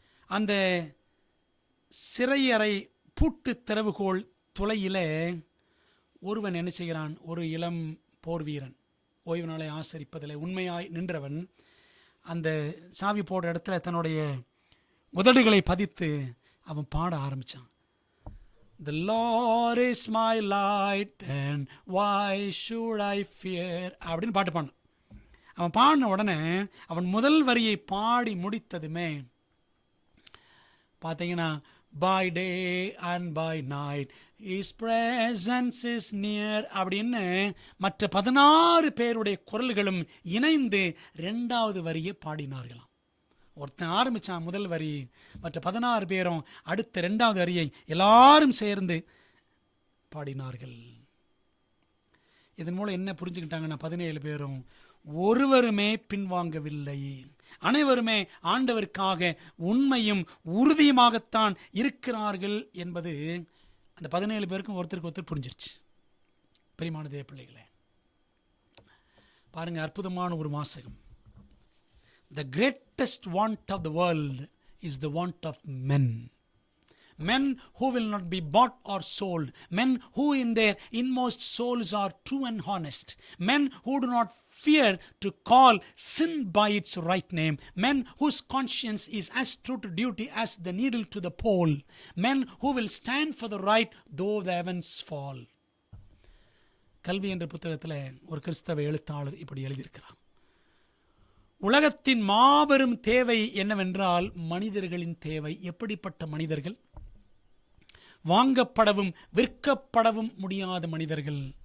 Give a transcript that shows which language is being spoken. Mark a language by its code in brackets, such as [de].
[ta] அந்த சிறையறை பூட்டு திறவுகோல் துளையில் ஒருவன் என்ன செய்கிறான், ஒரு இளம் போர் வீரன், ஓய்வு நாளை ஆசரிப்பதில் உண்மையாய் நின்றவன், அந்த சாவி போடுற இடத்துல தன்னுடைய உதடுகளை பதித்து அவன் பாட ஆரம்பித்தான். [en] The Lord is my light, then why should I fear [ta] அப்படின்னு பாட்டு பாடினான். அவன் பாடின உடனே அவன் முதல் வரியை பாடி முடித்ததுமே பார்த்தீங்கன்னா, [en] by day and by night his presence is near [ta] அப்படின்னு மற்ற 16 பேருடைய குரல்களும் இணைந்து 2வது வரியை பாடினார்களாம். ஒருத்தன் ஆரம்பித்தான் முதல் வரி, மற்ற 16 பேரும் அடுத்த 2வது வரியை எல்லாரும் சேர்ந்து பாடினார்கள். இதன் மூலம் என்ன புரிஞ்சுக்கிட்டாங்கன்னா, 17 பேரும் ஒருவருமே பின்வாங்கவில்லை, அனைவருமே ஆண்டவருக்காக உண்மையும் உறுதியுமாகத்தான் இருக்கிறார்கள் என்பது அந்த 17 பேருக்கும் ஒருத்தருக்கு ஒருத்தர் புரிஞ்சிருச்சு. பிரியமான தேவ பிள்ளைகளே, பாருங்க, அற்புதமான ஒரு வாசகம். [en] The greatest want of the world is the want of men. Men who will not be bought or sold. Men who in their inmost souls are true and honest. Men who do not fear to call sin by its right name. Men whose conscience is as true to duty as the needle to the pole. Men who will stand for the right though the heavens fall. [ta] கல்வி என்ற புத்தகத்தில் ஒரு கிறிஸ்தவ எழுத்தாளர் இப்படி எழுதியிருக்கிறார். உலகத்தின் மாபெரும் தேவை என்னவென்றால் மனிதர்களின் தேவை. எப்படிப்பட்ட மனிதர்கள்? வாங்கப்படவும் விற்கப்படவும் முடியாத மனிதர்கள்.